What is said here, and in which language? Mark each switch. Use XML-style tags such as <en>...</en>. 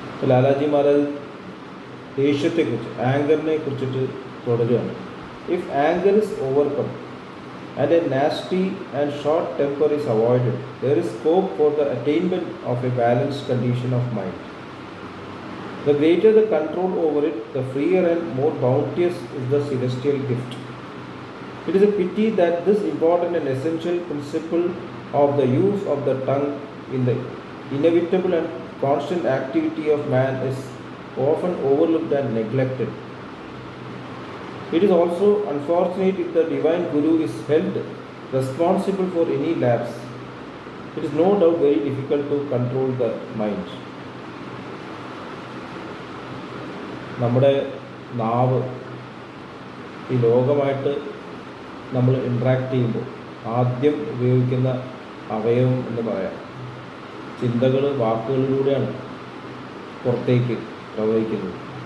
<ml>ലാലാജി മഹാരാജ് ദേഷ്യത്തെക്കുറിച്ച്, ആങ്കറിനെ കുറിച്ചിട്ട് തുടരുകയാണ്.</ml> <en>If anger is overcome and a nasty and short temper is avoided, there is scope for the attainment of a balanced condition of mind. The greater the control over it, the freer and more bounteous is the celestial gift. It is a pity that this important and essential principle of the use of the tongue in the inevitable and constant activity of man is often overlooked and neglected. It is also unfortunate if the divine Guru is held responsible for any lapse. It is no doubt very difficult to control the mind.</en> <ml>നമ്മുടെ നാവ് ഈ ലോകമായിട്ട് നമ്മൾ interact ചെയ്യുമ്പോൾ ആദ്യം ഉപയോഗിക്കുന്ന അവയവം എന്ന് പറയാം. ചിന്തകൾ വാക്കുകളിലൂടെയാണ് പുറത്തേക്ക് പ്രവഹിക്കുന്നത്.</ml>